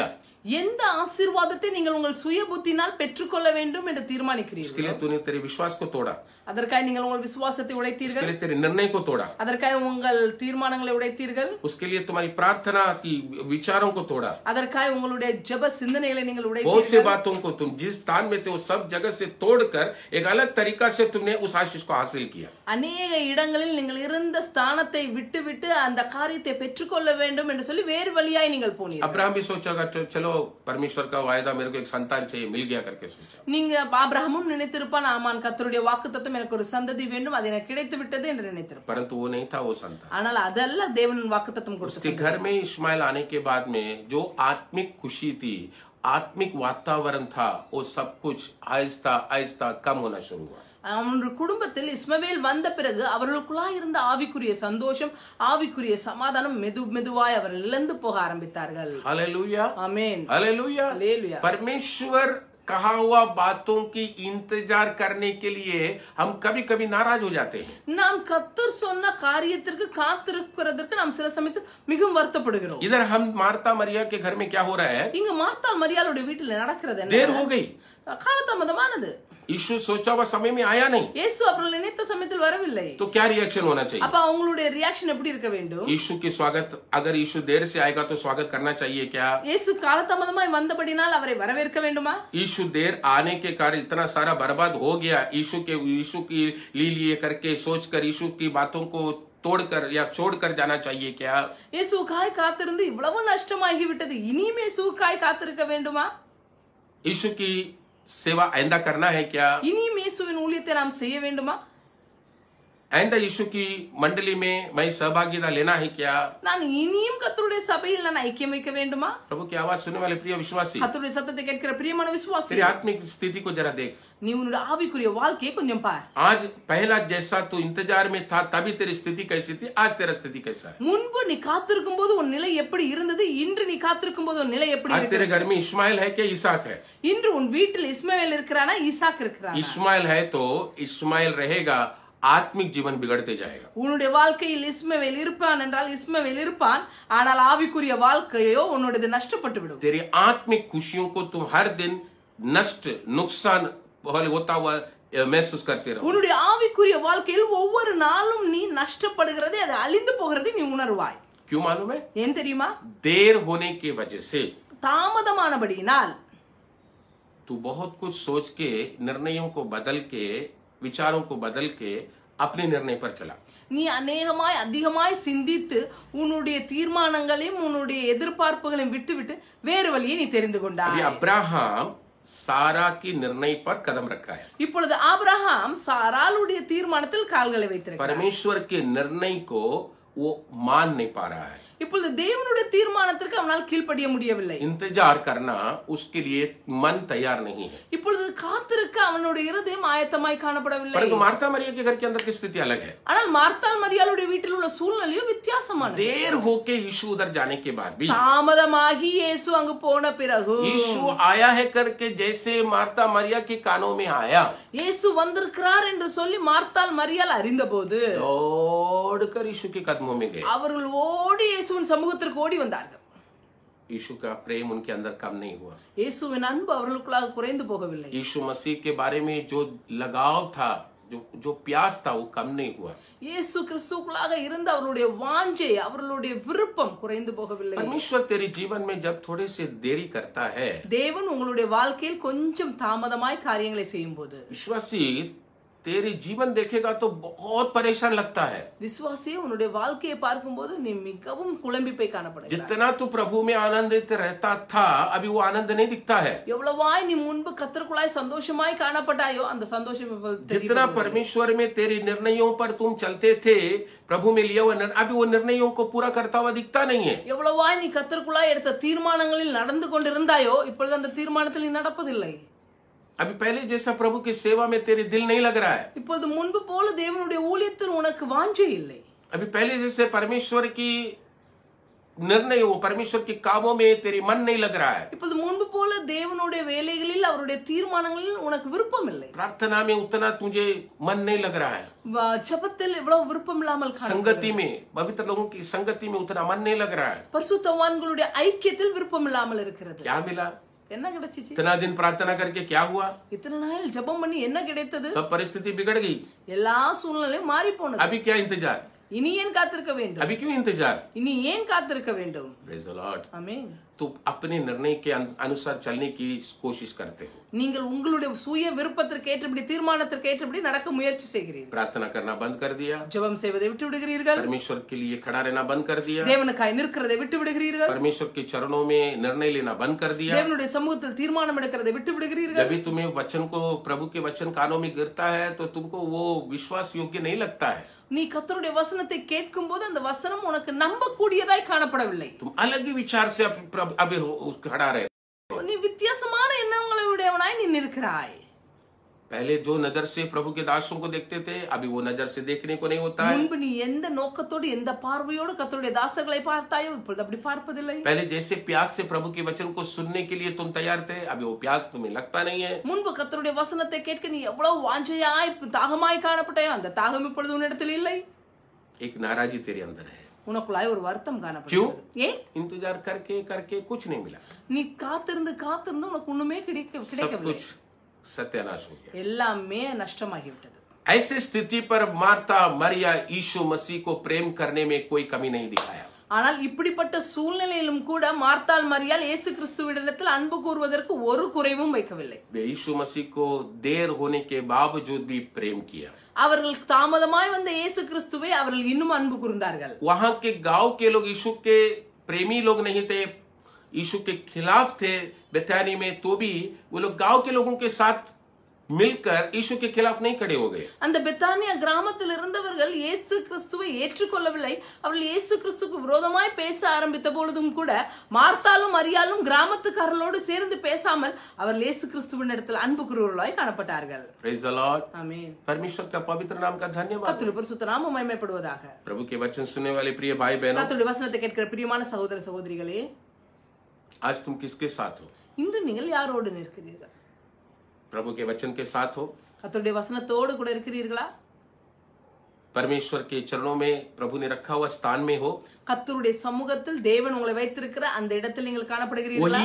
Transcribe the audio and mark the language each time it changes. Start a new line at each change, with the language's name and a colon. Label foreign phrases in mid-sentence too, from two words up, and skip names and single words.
Tamil: எந்த ஆசீர்வாதத்தை நீங்கள் உங்கள் சுய புத்தினால் பெற்றுக்கொள்ள வேண்டும் என்று தீர்மானிக்கிறீர்கள்,
Hindi: उसके लिए तूने तेरे विश्वास को तोड़ा,
Tamil: அதற்காக நீங்கள் உங்கள் விசுவாசத்தை
Hindi: उसके
Tamil: உடைத்தீர்கள்,
Hindi: लिए तेरे निर्णय को तोड़ा,
Tamil: அதற்காக உங்கள் தீர்மானங்களை உடைத்தீர்கள்,
Hindi: उसके लिए तुम्हारी प्रार्थना की विचारों को तोड़ा,
Tamil: அதற்காக உங்களுடைய ஜெப சிந்தனைகளை நீங்கள்
Hindi: बहुत से
Tamil: உடைத்தீர்கள்.
Hindi: बातों को तुम जिस स्थान में थे वो सब जगह से तोड़कर एक अलग तरीका से तुमने उस आशीष को हासिल किया।
Tamil: அநேக இடங்களில் நீங்கள் இருந்த ஸ்தானத்தை விட்டுவிட்டு அந்த காரியத்தை பெற்றுக்கொள்ள வேண்டும் என்று சொல்லி வேறு வழியாய் நீங்கள் போனீர்கள்.
Hindi: अब्राहम भी सोचा, चलो परमेश्वर का वायदा, मेरे को एक संतान चाहिए, मिल गया करके सोचा।
Tamil: நீங்க ஆபிரகாமும் நினைத்திருப்பான், ஆமான் கர்த்தருடைய வாக்குத்தத்தம் எனக்கு ஒரு சந்ததி வேண்டும், அது எனக்கு கிடைத்து விட்டது என்று நினைத்திருப்பான்.
Hindi: परंतु वो नहीं था वो संतान।
Tamil: ஆனால் அதல்ல தேவன் வாக்குத்தத்தம் கொடுத்த
Hindi: उसके घर में इस्माइल आने के बाद में जो आत्मिक खुशी थी, आत्मिक वातावरण था, वो सब कुछ आहिस्ता आहिस्ता कम होना शुरू हुआ।
Tamil: அவனுடைய குடும்பத்தில் இஸ்மவேல் வந்த பிறகு அவர்களுக்குள்ளாய் இருந்த ஆவிக்குரிய சந்தோஷம், ஆவிக்குரிய சமாதானம் மெதுவாய் அவர்கள் இழந்து போக ஆரம்பித்தார்கள்.
Hindi: हालेलुया,
Tamil: ஆமென்,
Hindi: हालेलुया। हालेलुया। परमेश्वर कहा हुआ बातों की इंतजार करने के लिए हम कभी कभी नाराज हो जाते हैं।
Tamil: நாம் கர்த்தர் சொன்ன காரியத்திற்கு காத்திருக்கிறதற்கு நாம் சில சமயத்தில் மிகவும் வருத்தப்படுகிறோம்.
Hindi: इधर हम मार्ता मरिया के घर में क्या हो रहा है?
Tamil: இங்க மார்த்தாள் மரியாளுடைய வீட்டில் நடக்கிறது என்ன?
Hindi: देर हो गई,
Tamil: காலதாமதமானது.
Hindi: यीशु सोचा हुआ समय में आया नहीं,
Tamil: இயேசு அவர்கள் நினைத்த சமயத்தில் வரவில்லை.
Hindi: तो क्या रिएक्शन होना चाहिए?
Tamil: அப்ப அவங்களுடைய ரியாக்ஷன் எப்படி இருக்க வேண்டும்?
Hindi: यीशु की स्वागत, अगर यीशु देर से आएगा तो स्वागत करना चाहिए क्या?
Tamil: இயேசு காலதாமதமாய் வந்தபடினால் அவரை வரவேற்க வேண்டுமா?
Hindi: यीशु देर आने के कारण इतना सारा बर्बाद हो गया, यीशु की लिए करके सोचकर यीशु की बातों को तोड़कर या छोड़कर जाना चाहिए क्या?
Tamil: இயேசுக்காய் காத்திருந்து இவ்வளவு நஷ்டமாகி விட்டது, இனியும் இயேசுக்காய் காத்திருக்க வேண்டுமா?
Hindi: यीशु की सेवा आइंदा करना है क्या?
Tamil: இனியும் இயேசுவின் ஊழியத்தை நாம் செய்ய வேண்டுமா?
Hindi: आइंदा यीशु की मंडली में मैं सहभागिता लेना है क्या?
Tamil: நான் இனியும் கர்த்தருடைய சபையில் நான் ஐக்கியம் வைக்க வேண்டுமா?
Hindi: प्रभु की आवाज सुनने वाले प्रिय विश्वासी,
Tamil: கர்த்தருடைய சத்தத்தை கேட்கிற பிரியமான விசுவாசி,
Hindi: तेरी आत्मिक स्थिति को जरा देख।
Tamil: நீ உன்னுடைய ஆவிக்குரிய வாழ்க்கையை கொஞ்சம் பார்.
Hindi: आज पहला जैसा तू इंतजार में था तभी तेरी स्थिति कैसी थी, आज तेरा स्थिति कैसा है?
Tamil: முன்பு நீ காத்திருக்கும் போது உன் நிலை எப்படி இருந்தது, இன்று நீ காத்திருக்கும் போது உன் நிலை எப்படி
Hindi: आज तेरे घर में इस्माइल है क्या इसाक है?
Tamil: இன்று உன் வீட்டில் இஸ்மாவேல் இருக்கிறானா ஈசாக் இருக்கிறானா?
Hindi: इस्माइल है तो इस्माइल रहेगा, आत्मिक जीवन बिगड़ते जाएगा।
Tamil: உன்னுடைய வாழ்க்கையில் இஸ்மாவேல் இருப்பான் என்றால் இஸ்மாவேல் இருப்பான், ஆனால் ஆவிக்குரிய வாழ்க்கையோ உன்னுடையது நஷ்டப்பட்டு விடும்.
Hindi: तेरी आत्मिक खुशियों को तुम हर दिन नष्ट नुकसान होता हुआ महसूस करते रहो।
Tamil: உன்னுடைய ஆவிக்குரிய வாழ்க்கையில் ஒவ்வொரு நாளும் நீ நஷ்டப்படுகிறதை, அது அழிந்து போகிறதை நீ உணர்வாய்.
Hindi: क्यों मालूम है?
Tamil: ஏன் தெரியுமா?
Hindi: देर होने की वजह से
Tamil: தாமதமானபடியினால்
Hindi: तू बहुत कुछ सोच के, निर्णयों को बदल के, विचारों को बदल के अपने निर्णय पर चला।
Tamil: நீ அநேகமாய் அதிகமாய் சிந்தித்து உன்னுடைய தீர்மானங்களையும் உன்னுடைய எதிர்பார்ப்புகளையும் விட்டுவிட்டு வேறு வழியை நீ தெரிந்து
Hindi: अभी
Tamil: கொண்டாய்.
Hindi: अब्राहम सारा की निर्णय पर कदम रखा है।
Tamil: இப்பொழுது ஆபிரகாம் சாராளுடைய தீர்மானத்தில் கால்களை வைத்திருக்கிறார்.
Hindi: परमेश्वर के निर्णय को वो मान नहीं पा रहा है।
Tamil: இப்பொழுது தேவனுடைய தீர்மானத்திற்கு அவனால் கீழ்ப்படிய முடியவில்லை.
Hindi: इंतजार करना उसके लिए मन तैयार नहीं है।
Tamil: இப்பொழுது காத்திருக்க அவனுடைய இருதயம் ஆயத்தமாய் காணப்படவில்லை.
Hindi: परंतु मार्था मरिया के घर के अंदर की स्थिति अलग है।
Tamil: ஆனால் மார்த்தாள் மரியாளுடைய வீட்டில் உள்ள சூழ்நிலையோ வித்தியாசமானது.
Hindi: देर होके यीशु उधर जाने के बाद भी
Tamil: தாமதமாகி இயேசு அங்கு போன பிறகு
Hindi: यीशु आया है करके जैसे मार्था मरिया के कानों में आया,
Tamil: இயேசு வந்திருக்கிறார் என்று சொல்லி மார்த்தாள் மரியாள் அறிந்தபோது
Hindi: दौड़कर यीशु के कदमों में गए।
Tamil: அவர்கள் ஓடி இயேசுவின் சமூகத்திற்கு ஓடி வந்தார்கள்.
Hindi: यीशु का प्रेम उनके अंदर कम नहीं हुआ।
Tamil: இயேசுவின் அன்பு அவர்களுக்குள்ளாக குறைந்து போகவில்லை.
Hindi: यीशु मसीह के बारे में जो लगाव था, जो प्यास था, वो कम नहीं हुआ।
Tamil: இயேசு கிறிஸ்துவுக்குள்ளாக இருந்த அவர்களுடைய வாஞ்சை, அவர்களுடைய விருப்பம் குறைந்து போகவில்லை.
Hindi: परमेश्वर तेरे जीवन में जब थोड़े से देरी करता है,
Tamil: தேவன் உங்களுடைய வாழ்க்கையில் கொஞ்சம் தாமதமாய் காரியங்களை செய்யும் போது
Hindi: विश्वासी तेरे जीवन देखेगा तो बहुत परेशान लगता है।
Tamil: விசுவாசியே உன்னுடைய வாழ்க்கையை பார்க்கும்போது நீ மிகவும் குழம்பி போய் காணப்படுகிறாய்.
Hindi: जितना तू प्रभु में आनंदित रहता था, अभी वो आनंद नहीं दिखता है।
Tamil: எவ்வளவாய் நீ முன்பு கர்த்தருக்குள்ளாய் சந்தோஷமாய் காணப்பட்டாயோ அந்த சந்தோஷம் இப்போது
Hindi: जितना परमेश्वर में तेरे निर्णयों पर तुम चलते थे, प्रभु में लिया हुआ अभी वो निर्णयों को पूरा करता हुआ दिखता नहीं है।
Tamil: எவ்வளவாய் நீ கர்த்தருக்குள்ளாய் எடுத்த தீர்மானங்களில் நடந்து கொண்டிருந்தாயோ இப்பொழுது அந்த தீர்மானத்தில் நீ நடப்பதில்லை.
Hindi: अभी पहले जैसा प्रभु की सेवा में तेरे दिल नहीं लग रहा है।
Tamil: இப்பொழுது முன்பு போல தேவனுடைய ஊழியத்தில் உனக்கு வாஞ்சை இல்லை.
Hindi: अभी पहले जैसे परमेश्वर की निर्णय हो, परमेश्वर के कामों में तेरी मन नहीं लग रहा है।
Tamil: இப்பொழுது முன்பு போல தேவனுடைய வேலைகளில் அவருடைய தீர்மானங்களில் உனக்கு விருப்பம் இல்லை.
Hindi: प्रार्थना में उतना तुझे मन नहीं लग रहा है।
Tamil: ஜெபத்தில் இவ்வளவு விருப்பம் இல்லாமல்
Hindi: संगति में, पवित्र लोगों की संगति में उतना मन नहीं लग रहा है।
Tamil: பரிசுத்தவான்களுடைய ஐக்கியத்தில் விருப்பம் இல்லாமல் இருக்கிறது.
Hindi: क्या मिला?
Tamil: என்ன கிடைச்சிச்சு?
Hindi: इतना दिन प्रार्थना करके क्या हुआ?
Tamil: இத்தனை நாள் ஜெபம் பண்ணி என்ன கிடைத்தது?
Hindi: सब परिस्थिति बिगड़ गई।
Tamil: எல்லா சூழ்நிலையும் மாறி போனது.
Hindi: अभी क्या इंतजार?
Tamil: இனி ஏன் காத்திருக்க வேண்டும்?
Hindi: अभी क्यों इंतजार?
Tamil: இனி ஏன் காத்திருக்க வேண்டும்?
English: Praise the Lord.
Tamil: ஆமென்.
Hindi: तो अपने निर्णय के अनुसार चलने की कोशिश करते हो।
Tamil: நீங்கள் உங்களுடைய சுய விருப்பத்திற்கு ஏற்றபடி, தீர்மானத்திற்கு ஏற்றபடி நடக்க முயற்சி செய்கிறீர்கள்.
Hindi: प्रार्थना करना बंद कर दिया,
Tamil: ஜெபம் செய்வதை விட்டு விடுகிறீர்கள்.
Hindi: परमेश्वर के लिए खड़ा रहना बंद कर दिया,
Tamil: தேவனுக்காய் நிற்கிறதை விட்டு விடுகிறீர்கள்.
Hindi: परमेश्वर के चरणों में निर्णय लेना बंद कर दिया।
Tamil: தேவனுடைய சமூகத்தில் தீர்மானம் எடுக்கிறதை விட்டு விடுகிறீர்கள்.
Hindi: जब भी तुम्हें वचन को, प्रभु के वचन कानों में गिरता है तो तुमको वो विश्वास योग्य नहीं लगता है।
Tamil: நீ கர்த்தருடைய வசனத்தை கேட்கும் போது அந்த வசனம் உனக்கு நம்பக்கூடியதாய் காணப்படவில்லை.
Hindi: तुम अलग ही विचार से अभी खड़ा रहे।
Tamil: நீ வித்தியாசமான எண்ணங்களை உடையவனாய் நீ நிற்கிறாய்.
Hindi: पहले जो नजर से प्रभु के दासों को देखते थे, अभी वो नजर से देखने को नहीं होता है।
Tamil: முன்பு நீ எந்த நோக்கத்தோடு எந்த பார்வையோடு கர்த்தருடைய தாசர்களை பார்த்தாயோ இப்பொழுது அப்படி பார்ப்பதில்லை.
Hindi: पहले जैसे प्यास से प्रभु के वचन को सुनने के लिए तुम तैयार थे, अभी वो प्यास तुम्हें लगता नहीं है।
Tamil: முன்பு கர்த்தருடைய வசனத்தை கேட்க நீ எவ்வளவு வாஞ்சையாய் தாகமாய் காணப்பட்டாயோ அந்த தாகம் இப்பொழுது உன்னிடத்தில் இல்லை.
Hindi: एक नाराजी तेरे अंदर है।
Tamil: உனக்குள்ளாய் ஒரு வருத்தம்
Hindi: क्यों?
Tamil: காணப்படுகிறது. ஏன்?
Hindi: इंतजार करके करके कुछ नहीं मिला,
Tamil: நீ காத்திருந்து காத்திருந்து உனக்கு ஒண்ணுமே
Hindi: सब
Tamil: கிடைக்கவில்லை.
Hindi: कुछ सत्यानाश हो गया।
Tamil: எல்லாமே நஷ்டமாகிவிட்டது.
Hindi: ऐसी स्थिति पर मार्था मरिया यीशु मसीह को प्रेम करने में कोई कमी नहीं दिखाया।
Tamil: ஆனால் இப்படிப்பட்ட சூழ்நிலையிலும் கூட மார்த்தாள் மரியாள் இயேசு கிறிஸ்துவிடத்தில் அன்பு கூறுவதற்கு ஒரு குறைவும் வைக்கவில்லை.
Hindi: वे यीशु मसीह को देर होने के बावजूद भी प्रेम किया।
Tamil: அவர்கள் தாமதமாய் வந்த இயேசு கிறிஸ்துவை அவர்கள் இன்னும் அன்பு கூர்ந்தார்கள்.
Hindi: वहां के गांव के लोग यीशु के प्रेमी लोग नहीं थे, यीशु के खिलाफ थे बेथानी में, तो भी वो लोग गांव के लोगों के साथ मिलकर यीशु के खिलाफ नहीं खड़े हो गए।
Tamil: அந்த பெத்தானியா கிராமத்தில் இருந்தவர்கள் இயேசு கிறிஸ்துவை ஏற்றுக்கொள்ளவில்லை. அவர்கள் இயேசு கிறிஸ்துவுக்கு விரோதமாய் பேச ஆரம்பித்த பொழுதும் கூட மார்த்தாலும் மரியாளும் கிராமத்துக்காரர்களோடு சேர்ந்து பேசாமல் அவர்கள் இயேசு கிறிஸ்துவின் இடத்தில் அன்பு கூறுவர்களாய் காணப்பட்டார்கள்.
English: Praise the Lord.
Tamil: ஆமென்.
Hindi: परमेश्वर का पवित्र नाम का धन्यवाद।
Tamil: கர்த்தருடைய பரிசுத்த நாமம் மகிமைப்படுவதாக.
Hindi: प्रभु के वचन सुनने वाले प्रिय भाई बहनों,
Tamil: கர்த்தருடைய வசனத்தை கேட்கிற பிரியமான சகோதர சகோதரிகளே,
Hindi: आज तुम किसके साथ हो?
Tamil: இன்று நீங்கள் யாரோடு நிற்கிறீர்கள்?
Hindi: प्रभु के वचन के साथ हो?
Tamil: கர்த்தருடைய வசனத்தோடு கூட இருக்கிறீர்களா?
Hindi: परमेश्वर के चरणों में प्रभु ने रखा हुआ स्थान में हो?
Tamil: கர்த்தருடைய சமூகத்தில் தேவன் உங்களை வைத்திருக்கிற அந்த இடத்தில் நீங்கள் காணப்படுகிறீர்களா?